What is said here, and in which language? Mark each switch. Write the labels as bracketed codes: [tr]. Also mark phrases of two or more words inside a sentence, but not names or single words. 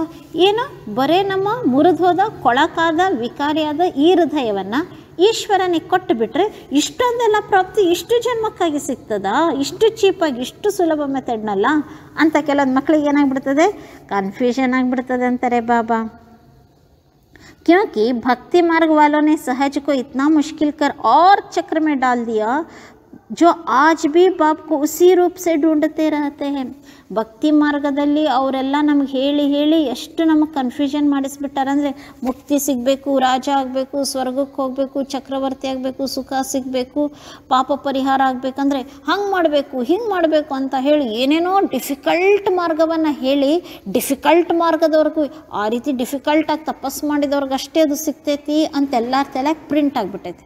[kn] ಏನು ಬರೇ ನಮ್ಮ ಮುರಿದು ಹೋದ ಕೊಳಕಾದ ವಿಕಾರಿಯಾದ ಈ ಹೃದಯವನ್ನು ಈಶ್ವರನಿಗೆ ಕೊಟ್ಟು ಬಿಟ್ಟರೆ ಇಷ್ಟೊಂದೆಲ್ಲ ಪ್ರಾಪ್ತಿ ಇಷ್ಟು ಜನ್ಮಕ್ಕಾಗಿ ಸಿಗ್ತದಾ? ಇಷ್ಟು ಚೀಪಾಗಿ, ಇಷ್ಟು ಸುಲಭ ಮೆಥಡ್ನಲ್ಲ ಅಂತ ಕೆಲವೊಂದು ಮಕ್ಕಳಿಗೆ ಏನಾಗ್ಬಿಡ್ತದೆ, ಕನ್ಫ್ಯೂಷನ್ ಆಗಿಬಿಡ್ತದೆ ಅಂತಾರೆ ಬಾಬಾ. [hi] क्योंकि भक्ति मार्ग वालों ने सहज को इतना मुश्किल कर और चक्र में डाल दिया जो आज भी बाप को उसी रूप से ढूंढते रहते हैं. [kn] ಭಕ್ತಿ ಮಾರ್ಗದಲ್ಲಿ ಅವರೆಲ್ಲ ನಮ್ಗೆ ಹೇಳಿ ಹೇಳಿ ಎಷ್ಟು ನಮಗೆ ಕನ್ಫ್ಯೂಷನ್ ಮಾಡಿಸ್ಬಿಟ್ಟಾರಂದರೆ, ಮುಕ್ತಿ ಸಿಗಬೇಕು, ರಾಜ ಆಗಬೇಕು, ಸ್ವರ್ಗಕ್ಕೆ ಹೋಗಬೇಕು, ಚಕ್ರವರ್ತಿ ಆಗಬೇಕು, ಸುಖ ಸಿಗಬೇಕು, ಪಾಪ ಪರಿಹಾರ ಆಗಬೇಕಂದ್ರೆ ಹಂಗೆ ಮಾಡಬೇಕು, ಹಿಂಗೆ ಮಾಡಬೇಕು ಅಂತ ಹೇಳಿ ಏನೇನೋ ಡಿಫಿಕಲ್ಟ್ ಮಾರ್ಗವನ್ನು ಹೇಳಿ, ಡಿಫಿಕಲ್ಟ್ ಮಾರ್ಗದವ್ರಿಗೂ ಆ ರೀತಿ ಡಿಫಿಕಲ್ಟಾಗಿ ತಪಸ್ಸು ಮಾಡಿದವ್ರಿಗೆ ಅಷ್ಟೇ ಅದು ಸಿಗ್ತೈತಿ ಅಂತ ಎಲ್ಲರ ತಲೆಗೆ ಪ್ರಿಂಟ್ ಆಗಿಬಿಟ್ಟೈತಿ.